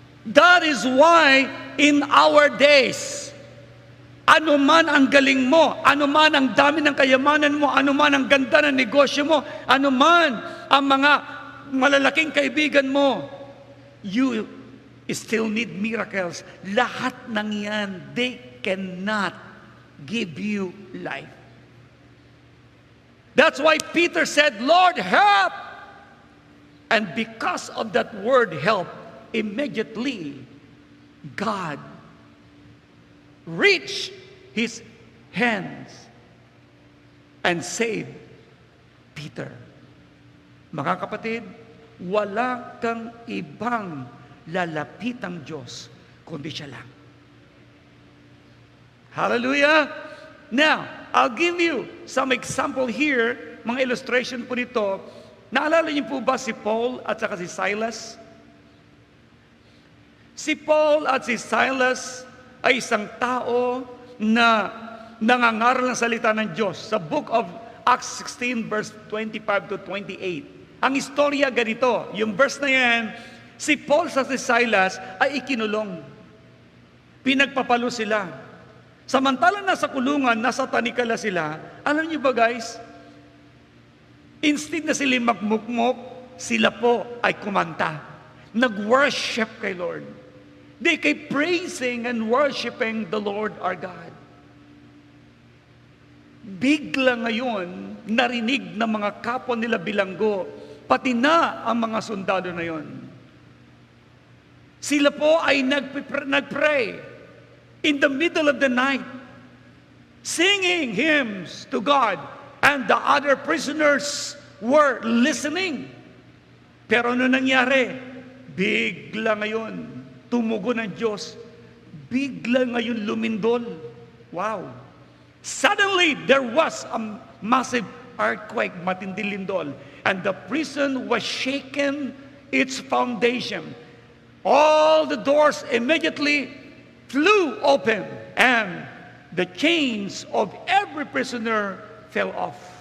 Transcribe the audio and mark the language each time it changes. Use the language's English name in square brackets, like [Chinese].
[English] That is why in our days, [Filipino] Ano man ang galing mo, ano man ang dami ng kayamanan mo, ano man ang ganda ng negosyo mo, ano man ang mga malalaking kaibigan mo, [English] you still need miracles. [Filipino] Lahat ng yan, [English] they cannot give you life. That's why Peter said, Lord, help! And because of that word help, immediately, God reached His hands and saved Peter. [Filipino] Mga kapatid, wala kang ibang lalapitang Diyos, kundi siya lang. [English] Hallelujah! Now, I'll give you some example here, [Filipino] mga illustration po nito. Naalala niyo po ba si Paul at saka si Silas? Si Paul at si Silas ay isang tao na nangangaral ng salita ng Diyos. Sa book of Acts 16 verse 25 to 28. Ang istorya ganito, yung verse na yan, si Paul sa si Silas ay ikinulong. Pinagpapalo sila. Samantalang nasa kulungan, nasa tanikala sila, alam niyo ba guys, instead na sila magmukmok, sila po ay kumanta. Nag-worship kay Lord. [English] They keep praising and worshiping the Lord our God. [Filipino] Bigla ngayon, narinig ng mga kapwa nila bilanggo, pati na ang mga sundalo na yon. Sila po ay nagpray [English] in the middle of the night, singing hymns to God, and the other prisoners were listening. [Filipino] Pero ano nangyari? Bigla ngayon, tumugon ng Diyos. Bigla ngayon lumindol. Wow! [English] Suddenly, there was a massive earthquake, [Filipino] matinding lindol, [English] and the prison was shaken its foundation. All the doors immediately flew open, and the chains of every prisoner fell off.